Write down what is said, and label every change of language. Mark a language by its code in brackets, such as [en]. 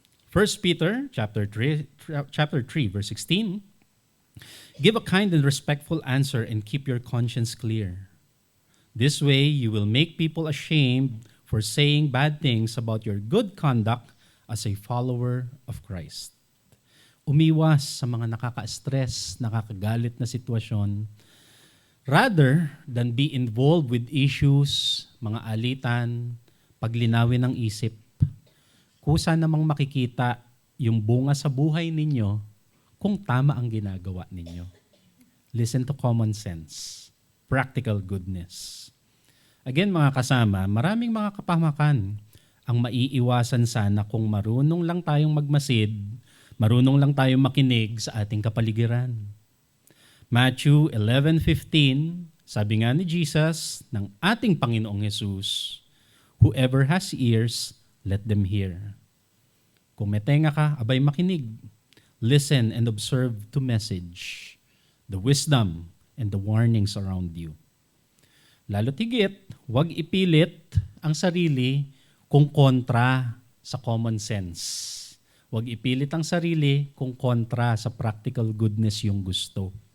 [en] 1 Peter chapter 3, verse 16, give a kind and respectful answer and keep your conscience clear. This way, you will make people ashamed for saying bad things about your good conduct as a follower of Christ. [tl] Umiwas sa mga nakaka-stress, nakakagalit na sitwasyon, [en] rather than be involved with issues, [tl] mga alitan, paglinawin ng isip. Kusa namang makikita yung bunga sa buhay ninyo kung tama ang ginagawa ninyo. [en] Listen to common sense, practical goodness. [tl] Again mga kasama, maraming mga kapahamakan ang maiiwasan sana kung marunong lang tayong magmasid, marunong lang tayong makinig sa ating kapaligiran. Matthew 11:15, sabi nga ni Jesus ng ating Panginoong Jesus, [en] whoever has ears, let them hear. [tl] Kung may tenga ka, abay makinig. [en] Listen and observe to message, the wisdom and the warnings around you. [tl] Lalo tigit, huwag ipilit ang sarili kung kontra sa common sense. Huwag ipilit ang sarili kung kontra sa practical goodness yung gusto.